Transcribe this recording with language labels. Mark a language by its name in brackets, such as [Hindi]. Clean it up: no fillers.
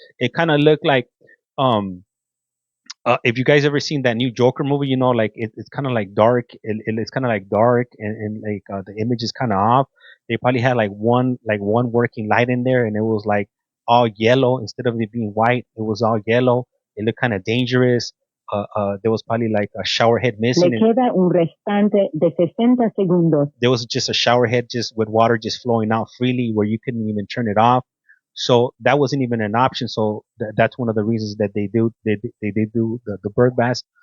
[English] It kind of looked like um if you guys ever seen that new Joker movie, like it's kind of like dark. It's kind of like dark, and like the image is kind of off. They probably had like one working light in there, and it was like all yellow instead of it being white. It was all yellow. It looked kind of dangerous. There was probably like a shower head missing. [Spanish] Le queda un restante de 60 segundos. [English] There was just a shower head just with water just flowing out freely where you couldn't even turn it off. So that wasn't even an option. So that's one of the reasons that they do the bird baths.